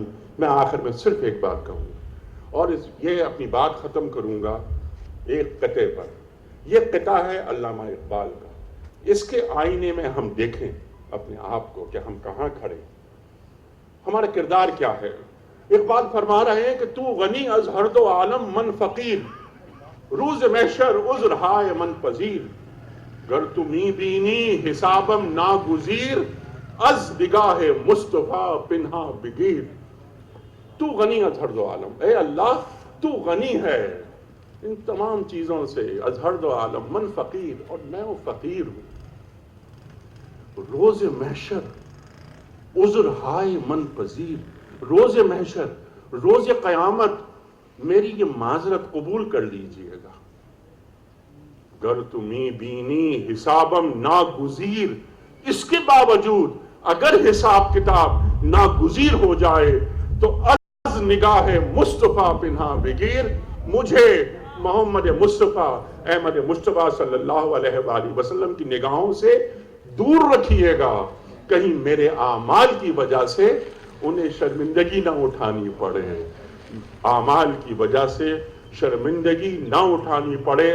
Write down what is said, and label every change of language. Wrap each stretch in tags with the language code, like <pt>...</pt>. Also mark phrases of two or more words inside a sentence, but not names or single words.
<ur>میں آخر میں صرف ایک بات کہوں گا اور یہ اپنی بات ختم کروں گا ایک قطعے پر۔ یہ قطعہ ہے علامہ اقبال کا۔ اس کے آئینے میں ہم دیکھیں اپنے آپ کو کہ ہم کہاں کھڑے، ہمارا کردار کیا ہے۔ اقبال فرما رہے ہیں کہ</ur> <fa>تو غنی از ہر دو عالم من فقیر، روز محشر عذر ہائے من پذیر، گر تو می بینی حسابم ناگزیر، از نگاہ مصطفیٰ پنہا بگیر۔ تو غنی از ہر دو عالم،</fa> <ur>اے اللہ تو غنی ہے ان تمام چیزوں سے،</ur> <fa>از ہر دو عالم، من فقیر،</fa> <ur>اور میں وہ فقیر ہوں۔</ur> <fa>روز محشر عذر ہائے من پذیر،</fa> <ur>روز محشر، روز قیامت میری یہ معذرت قبول کر لیجئے گا۔</ur> <fa>گر تمہیں بینی حسابم ناگزیر،</fa> <ur>اس کے باوجود اگر حساب کتاب ناگزیر ہو جائے تو</ur> <fa>از نگاہ مصطفیٰ پنہا بگیر،</fa> <ur>مجھے محمد مصطفیٰ احمد مصطفیٰ</ur> <ar>صلی اللہ علیہ وآلہ وسلم</ar> <ur>کی نگاہوں سے دور رکھیے گا، کہیں میرے اعمال کی وجہ سے انہیں شرمندگی نہ اٹھانی پڑے، اعمال کی وجہ سے شرمندگی نہ اٹھانی پڑے۔</ur>